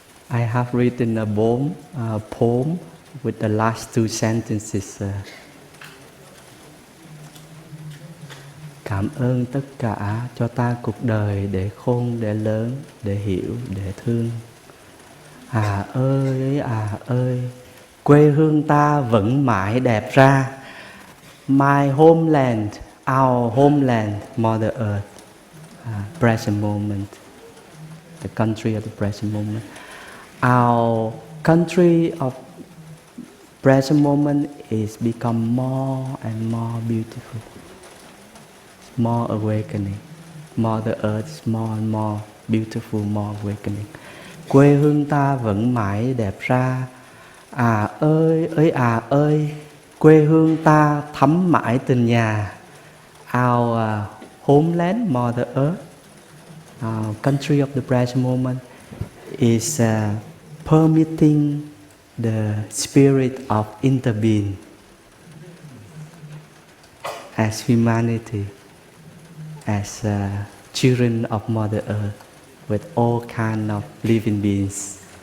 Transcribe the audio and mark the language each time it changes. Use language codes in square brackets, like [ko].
[en] I have written a poem with the last two sentences. [vi] Cảm ơn tất cả cho ta cuộc đời để khôn, để lớn, để hiểu, để thương. À ơi, quê hương ta vẫn mãi đẹp ra. [en] My homeland, our homeland, Mother Earth, present moment, the country of the present moment. Our country of present moment is become more and more beautiful, more awakening. Mother Earth is more and more beautiful, more awakening. [vi] Quê hương ta vẫn mãi đẹp ra. À ơi, Quê hương ta thắm mãi tình nhà. [en] Our homeland, Mother Earth, our country of the present moment, is permitting the spirit of interbeing as humanity, as children of Mother Earth, with all kind of living beings.